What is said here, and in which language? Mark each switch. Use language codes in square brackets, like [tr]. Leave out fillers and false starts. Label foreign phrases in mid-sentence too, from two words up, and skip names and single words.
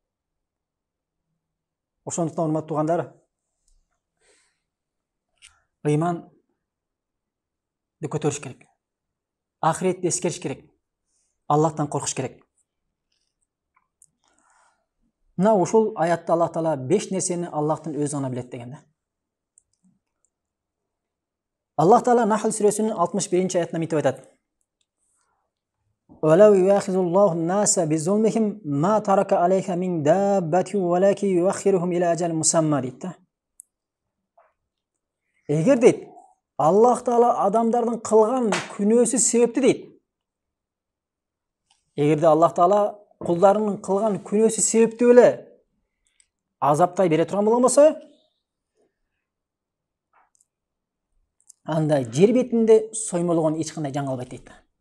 [ky] Ошондуктан урматтуу туугандар, ыйманды көтөрүш керек. Ахиретти эскериш керек. Аллахтан коркуш керек. Мына ушул аятта Аллах Таала 5 нерсени Аллахтын өзү гана билет дегенде. Аллах Таала Нахл сүрөсүнүн 61-аятында мынтип айтат. [ar] وَلَوْ يُؤَاخِذُ اللَّهُ النَّاسَ بِظُلْمِهِمْ مَا تَرَكَ عَلَيْهَا مِنْ دَابَّةٍ وَلَكِنْ يُؤَخِّرُهُم إِلَى أَجَلٍ مُسَمًّى дейт. [ky] Эгер дейт, Аллах Таала адамдардын кылган күнөөсү себептүү дейт. Эгерде Аллах Таала кулдарынын кылган күнөөсү себептүү эле азаптай бере турган болгон болсо, анда жер бетинде соймолгон эч кандай жан калбайт дейт.